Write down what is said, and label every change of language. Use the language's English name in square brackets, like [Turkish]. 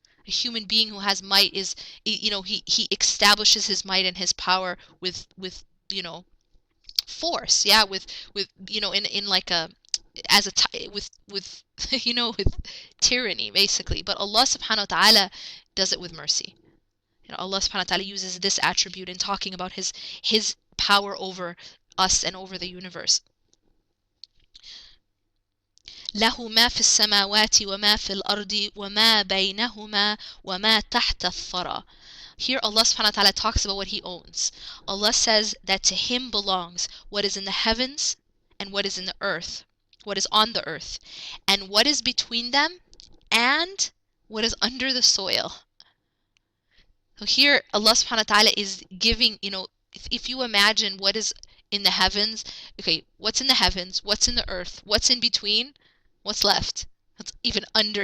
[English] A human being who has might is, he establishes his might and his power with force, yeah, with in like a as a with with tyranny basically. But Allah subhanahu wa ta'ala does it with mercy. Allah subhanahu wa ta'ala uses this attribute in talking about his power over us and over the universe. [Arabic] له ما في السماوات وما في الأرض وما بينهما وما تحت الثرى. [English] Here Allah subhanahu wa ta'ala talks about what He owns. Allah says that to Him belongs what is in the heavens and what is in the earth, what is on the earth, and what is between them, and what is under the soil. So here Allah subhanahu wa ta'ala is giving, if you imagine what is in the heavens, okay, what's in the heavens, what's in the earth, what's in between, what's left? What's even under?